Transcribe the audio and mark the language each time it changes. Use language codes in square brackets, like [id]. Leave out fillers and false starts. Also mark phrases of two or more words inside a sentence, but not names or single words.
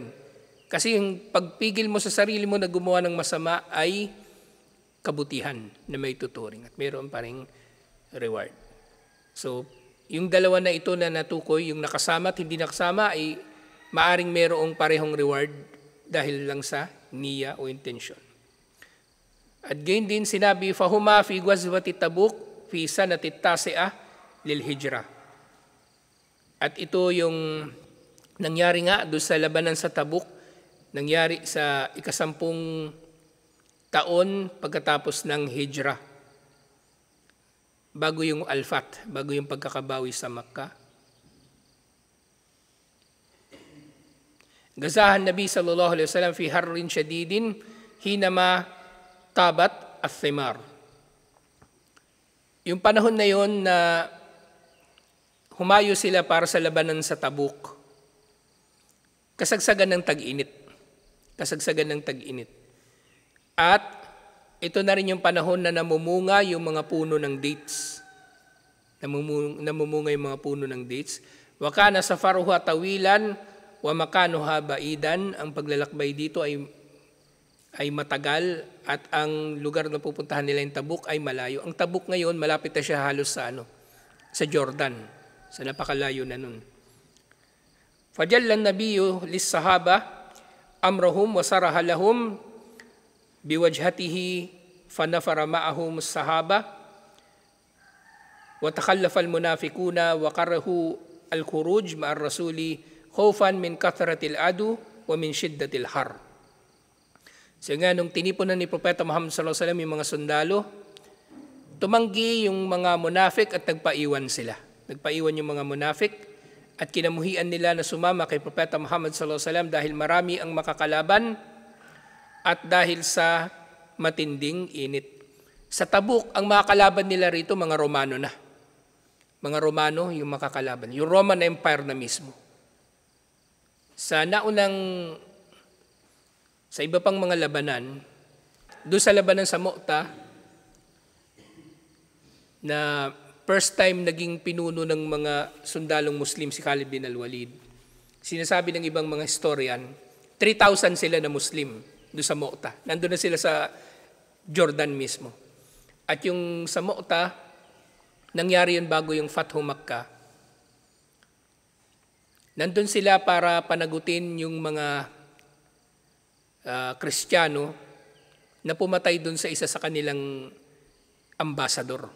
[tl] Kasi yung pagpigil mo sa sarili mo na gumawa ng masama ay kabutihan na may tuturing at mayroon pa rin reward. So, yung dalawa na ito na natukoy, yung nakasama at hindi nakasama ay maaring mayroong parehong reward dahil lang sa niya o intensyon. At gayon din sinabi, [ar] فهما في غزوة تبوك في سنة تسع للهجرة. [tl] At ito yung nangyari nga doon sa labanan sa Tabuk, nangyari sa 10 taon pagkatapos ng hijrah. Bago yung Al-Fath, bago yung pagkakabawi sa Makkah. [ar] غزاها النبي صلى الله عليه وسلم في حر شديد حينما طابت الثمار. [tl] Yung panahon na yon na humayo sila para sa labanan sa Tabuk. Kasagsagan ng tag-init. At ito na rin yung panahon na namumunga yung mga puno ng dates. Namumunga yung mga puno ng dates. [ar] وكان سفرها طويلا ومكانها بعيدا. [tl] Ang paglalakbay dito ay matagal at ang lugar na pupuntahan nila yung Tabuk ay malayo. Ang Tabuk ngayon malapit na siya halos sa Jordan. Sa napakalayo na nun. [ar] فجلى النبي للصحابة أمرهم وصرح لهم بوجهته فنفر معهم الصحابة وتخلف المنافقون وكرهوا الخروج مع الرسول خوفا من كثرة العدو ومن شدة الحر. [tl] So nga, nung tinipunan ni Propeta Muhammad [ar] صلى الله عليه وسلم [tl] yung mga sundalo, tumanggi yung mga munafik at nagpaiwan sila. Nagpaiwan yung mga munafik at kinamuhian nila na sumama kay Propeta Muhammad [ar] صلى الله عليه وسلم [tl] dahil marami ang makakalaban at dahil sa matinding init. Sa Tabuk, ang makakalaban nila rito mga Romano na. Mga Romano yung makakalaban. Yung Roman Empire na mismo. Sa iba pang mga labanan, doon sa labanan sa Mu'tah, na [en] first time [tl] naging pinuno ng mga sundalong Muslim si Khalid bin al-Walid, sinasabi ng ibang mga historian, 3,000 sila na Muslim doon sa Mu'tah. Nandun na sila sa Jordan mismo. At yung sa Mu'tah, nangyari yun bago yung Fathu Makkah. Nandun sila para panagutin yung mga Kristiyano na pumatay doon sa isa sa kanilang ambassador.